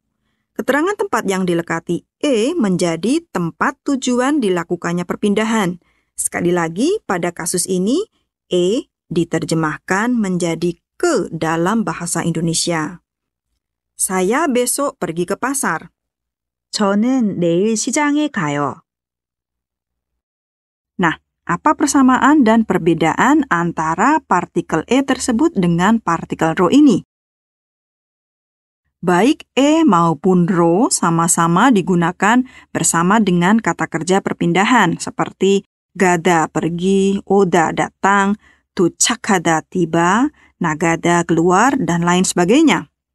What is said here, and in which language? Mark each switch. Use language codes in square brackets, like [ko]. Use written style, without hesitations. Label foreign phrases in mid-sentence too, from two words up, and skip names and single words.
[id] Keterangan tempat yang dilekati e menjadi tempat tujuan dilakukannya perpindahan. Sekali lagi, pada kasus ini, e diterjemahkan menjadi ke dalam bahasa Indonesia. Saya besok pergi ke pasar. [ko] 저는 내일 시장에 가요. [id] Nah, apa persamaan dan perbedaan antara partikel e tersebut dengan partikel ro ini? Baik e maupun ro sama-sama digunakan bersama dengan kata kerja perpindahan seperti gada pergi, oda datang, tucakada tiba, nagada keluar, dan lain sebagainya.